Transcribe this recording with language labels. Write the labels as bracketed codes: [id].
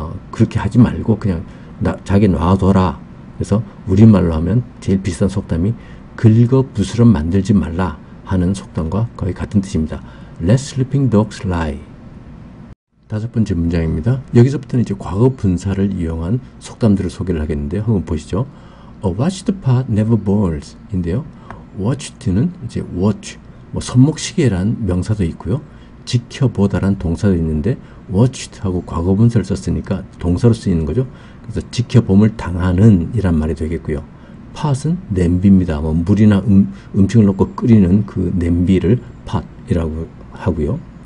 [ko] 그렇게 하지 말고 그냥 자기 놔둬라. 그래서 우리말로 하면 제일 비슷한 속담이 긁어 부스럼 만들지 말라 하는 속담과 거의 같은 뜻입니다. [en] Let sleeping dogs lie. [ko] 다섯 번째 문장입니다. 여기서부터는 이제 과거 분사를 이용한 속담들을 소개를 하겠는데요. 한번 보시죠. [en] A watched pot never boils [ko] 인데요. watched는 이제 watch, 뭐 손목시계란 명사도 있고요. 지켜보다란 동사도 있는데 watched하고 과거 분사를 썼으니까 동사로 쓰이는 거죠. 그래서 지켜봄을 당하는 이란 말이 되겠고요. 팟은 냄비입니다. 뭐 물이나 음식을 넣고 끓이는 그 냄비를 팟이라고 하고요.